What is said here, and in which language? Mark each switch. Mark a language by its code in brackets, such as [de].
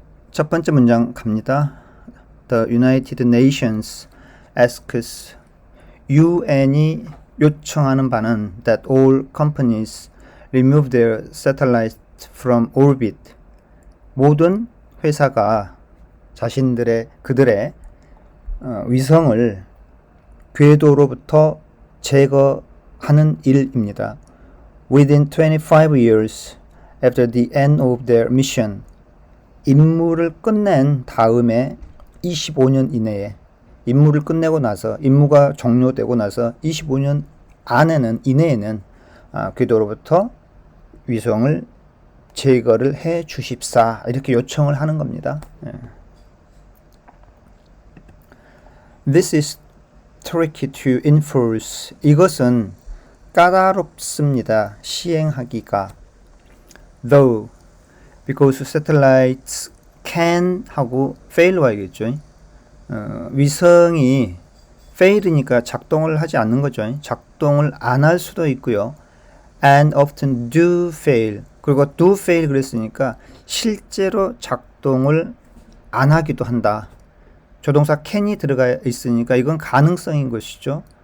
[en] 첫 번째 문장 갑니다. The United Nations asks [ko] UN이 요청하는 바는 [en] that all companies remove their satellites from orbit. [ko] 모든 회사가 그들의 위성을 궤도로부터 제거하는 일입니다. [en] Within 25 years after the end of their mission. [ko] 임무를 끝낸 다음에 25년 이내에 임무를 끝내고 나서 임무가 종료되고 나서 25년 이내에는 궤도로부터 위성을 제거를 해 주십사 이렇게 요청을 하는 겁니다. [en] This is tricky to enforce. [ko] 이것은 까다롭습니다. 시행하기가. [en] Though because satellites can 하고 fail [ko] 와야겠죠. 위성이 fail이니까 작동을 하지 않는 거죠. 작동을 안 할 수도 있고요. [en] And often do fail. [ko] 그리고 [en] do fail [ko] 그랬으니까 실제로 작동을 안 하기도 한다. 조동사 can이 들어가 있으니까 이건 가능성인 것이죠.